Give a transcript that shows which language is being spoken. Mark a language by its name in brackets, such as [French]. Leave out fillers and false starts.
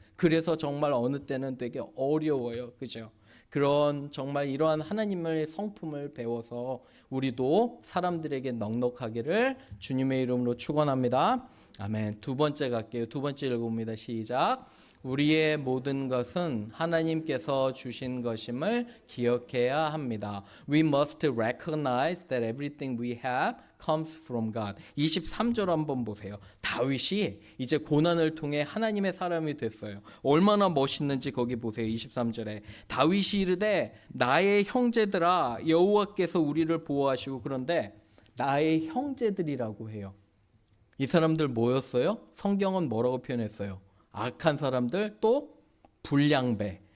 [Korean] 그래서 정말 어느 때는 되게 어려워요. 그죠? 그런 정말 이러한 하나님의 성품을 배워서 우리도 사람들에게 넉넉하기를 주님의 이름으로 축원합니다. 아멘. 두 번째 갈게요. 두 번째 읽어봅니다. 시작. 우리의 모든 것은 하나님께서 주신 것임을 기억해야 합니다. [English] We must recognize that everything we have comes from God. [Korean] 23절 한번 보세요. 다윗이 이제 고난을 통해 하나님의 사람이 됐어요. 얼마나 멋있는지 거기 보세요. 23절에 다윗이 이르되 나의 형제들아 여호와께서 우리를 보호하시고 그런데 나의 형제들이라고 해요. 이 사람들 뭐였어요? 성경은 뭐라고 표현했어요? 악한 사람들 또 불량배.